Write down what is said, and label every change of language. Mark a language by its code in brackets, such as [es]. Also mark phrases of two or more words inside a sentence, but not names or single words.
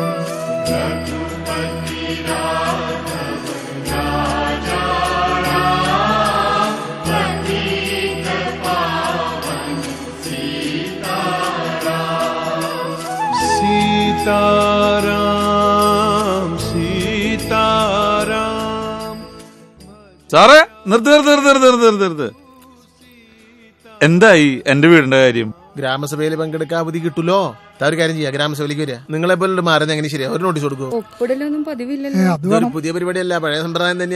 [hi] रघुपति राघव राजा राम पतित पावन सीताराम। सीताराम सीताराम। [ml] സാറേ നിർത്ത്. എന്തായി എന്റെ വീടിന്റെ കാര്യം? ഗ്രാമസഭയിൽ പങ്കെടുക്കാൻ അവധി കിട്ടൂലോ. ഒരു കാര്യം ചെയ്യാം, ഗ്രാമസഭയിലേക്ക് വരിക. നിങ്ങളെ പോലെ മാറുന്നത് എങ്ങനെ ശരിയാ? ഒരു നോട്ടീസ് കൊടുക്കും. ഒപ്പിടലൊന്നും പതിവില്ലല്ലോ. അതൊരു പുതിയ പരിപാടിയല്ല, പഴയ സമ്പ്രദായം തന്നെയാ.